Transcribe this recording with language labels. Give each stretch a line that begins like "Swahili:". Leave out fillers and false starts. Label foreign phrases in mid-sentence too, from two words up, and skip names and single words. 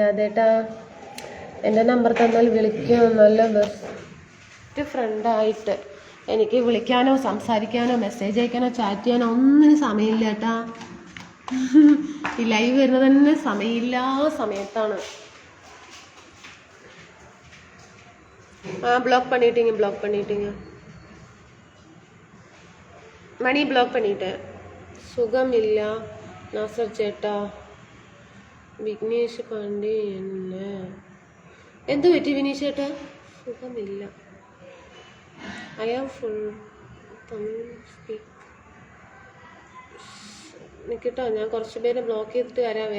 Malayalam: അതേട്ടാ എൻ്റെ നമ്പർ തന്നാൽ വിളിക്കാം. നല്ല
English: best friendആയിട്ട്
Malayalam: എനിക്ക് വിളിക്കാനോ സംസാരിക്കാനോ മെസ്സേജ് അയക്കാനോ ചാറ്റ് ചെയ്യാനോ ഒന്നിനും സമയമില്ല ഏട്ടാ. ഈ ലൈവ് വരുന്നത് തന്നെ സമയമില്ലാ സമയത്താണ്.
Tamil: ப்ளாக் பண்ணிட்டீங்க மணி ப்ளாக் பண்ணிட்டேன். சுகம் இல்ல
Malayalam: நாசர் ചേട്ടാ. വിഘ്നേഷ് പാണ്ഡെ എന്ത് പറ്റി വിനീഷ് ചേട്ടാ? സുഖമില്ല.
English: I am full Tamil speak.
Malayalam: നിൽക്കട്ടോ, ഞാൻ കുറച്ച് പേരെ ബ്ലോക്ക് ചെയ്തിട്ട് വരാവേ.